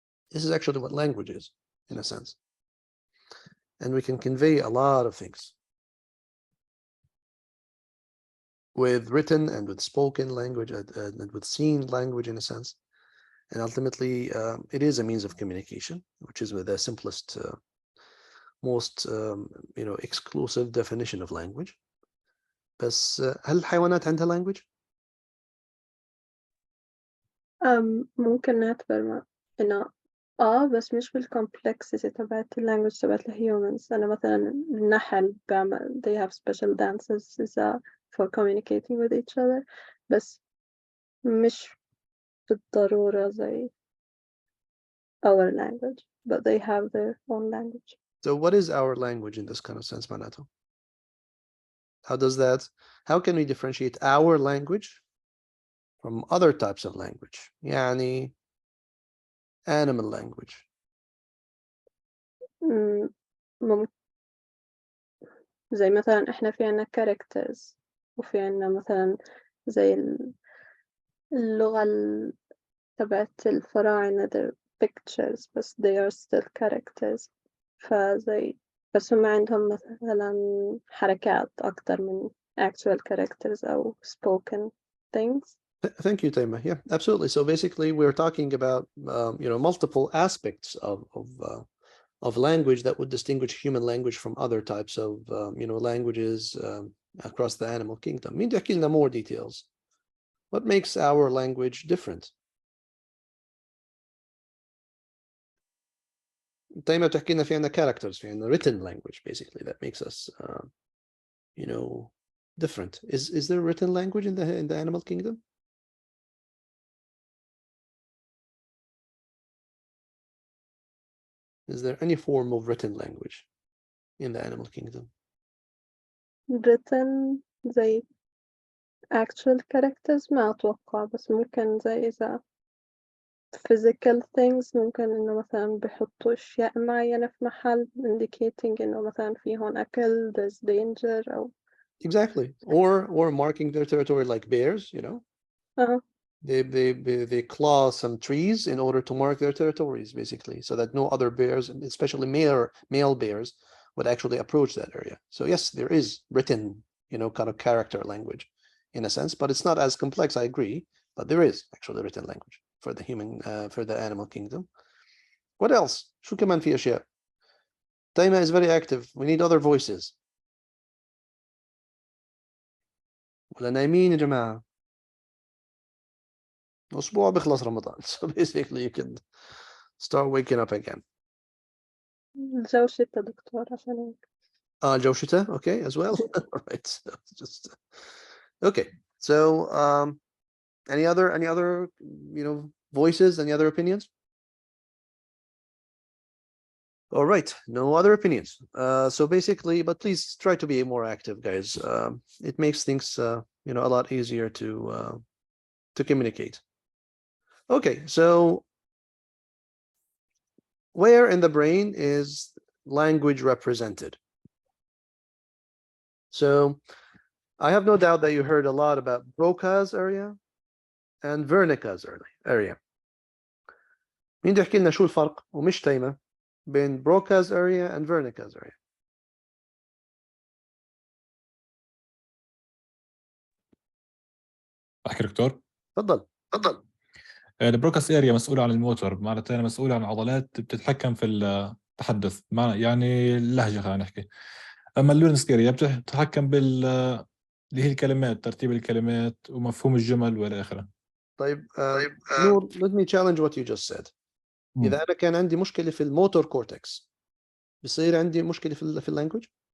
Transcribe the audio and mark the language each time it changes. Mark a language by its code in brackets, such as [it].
[en] This is actually what language is, in a sense. And we can convey a lot of things with written and with spoken language and with seen language, in a sense. And ultimately, it is a means of communication, which is the simplest, most, you know, exclusive definition of language. [ar] بس هل الحيوانات عندها language؟ ممكن نعتبر إنه بس مش بالcomplexity تبعت language تبعت humans. أنا مثلا النحل بعمل [en] they have special dances for communicating with each other [ar] بس مش بالضرورة زي [en] our language but they have their own language. So what is our language in this kind of sense, Manato? How can we differentiate our language from other types of language? يعني animal language. [ar] زي مثلا إحنا في عنا characters وفي عنا مثلا زي اللغة تبعت الفراعنة [en] they're pictures [ar] بس [en] they are still characters [ar] فزي بس هم عندهم مثلا حركات أكتر من [en] actual characters [ar] أو [en] spoken things. Thank you, Taima. Yeah, absolutely. So basically, we're talking about you know, multiple aspects of language that would distinguish human language from other types of you know, languages across the animal kingdom. [ar] مين تحكي لنا [en] more details? What makes our language different? Taima [ar] تحكي لنا في عنا [en] characters, [ar] في عنا [en] written language, basically, that makes us you know, different. Is there written language in the animal kingdom? Is there any form of written language in the animal kingdom? [ar] written زي [en] actual characters [ar] ما أتوقع بس ممكن زي إذا [en] physical things [ar] ممكن إنه مثلا بيحطوا أشياء معينة في محل indicating إنه مثلا في هون أكل [en] there's danger [ar] أو [en] Exactly. Or marking their territory like bears, you know. they claw some trees in order to mark their territories, basically, so that no other bears, and especially male bears, would actually approach that area. So yes, there is written, kind of character language in a sense, but it's not as complex, I agree, but there is actually written language for the for the animal kingdom. What else? [ar] شو كمان في أشياء؟ [en] Taima is very active. We need other voices. [ar] ولا نايمين يا جماعة؟ أسبوع بيخلص رمضان. [en] So basically you can start waking up again. [ar] الجو شتا دكتور عشان هيك. الجو شتاء, [en] okay, as well. All right. So just okay. So any other voices, any other opinions? All right, no other opinions. So basically, but please try to be more active, guys. It makes things a lot easier to communicate. Okay, so where in the brain is language represented? So I have no doubt that you heard a lot about Broca's area and Wernicke's area. [ar] مين بده يحكي لنا شو الفرق ومش تيمة بين [en] Broca's area and Wernicke's area؟ [ar] احكي دكتور؟ تفضل. البروكاس اريا مسؤول عن الموتور، معناتها مسؤول عن عضلات بتتحكم في التحدث، يعني اللهجه خلينا نحكي. اما اللورنس اريا بتتحكم اللي هي الكلمات، ترتيب الكلمات ومفهوم الجمل والى اخره. طيب نور, [en] let me challenge what you just said. [ar] إذا أنا كان عندي مشكلة في الموتور كورتكس بصير عندي مشكلة في اللانجوج؟